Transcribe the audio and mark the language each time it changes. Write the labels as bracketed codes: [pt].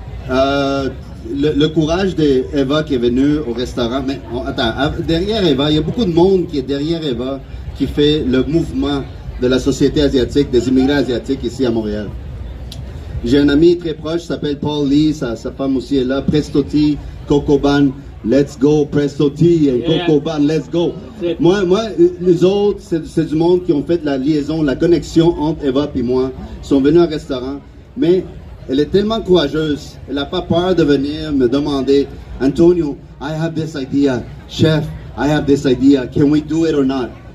[fr] Le courage d'Eva qui est venue au restaurant. Mais derrière Eva, il y a beaucoup de monde qui est derrière Eva qui fait le mouvement de la société asiatique, des immigrants asiatiques ici à Montréal. J'ai un ami très proche, s'appelle Paul Lee, sa femme aussi est là, Prestoti, Cocoban. [en] Let's go, Presto Tea et Cocoban, let's go. [fr] Moi, les autres, c'est du monde qui ont fait la liaison, la connexion entre Eva et moi. Ils sont venus au restaurant, mais elle est tellement courageuse. Elle n'a pas peur de venir me demander, Antonio, [en] I have this idea. Chef, I have this idea. Can we do it or not?